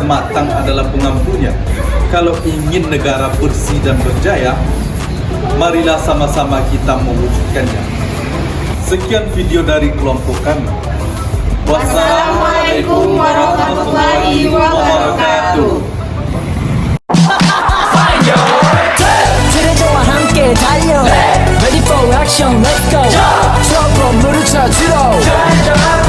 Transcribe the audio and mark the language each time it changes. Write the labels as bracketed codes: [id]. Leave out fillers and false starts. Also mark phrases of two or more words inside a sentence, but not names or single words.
[id] Matang adalah pengampunya. Kalau ingin negara bersih dan berjaya, marilah sama-sama kita mewujudkannya. Sekian video dari kelompok kami. [ar] والسلام عليكم ورحمة الله وبركاته. [ko] 트레저와 함께 달려 [en] Ready for action, let's go [ko] 트럭으로 물을 쳐주러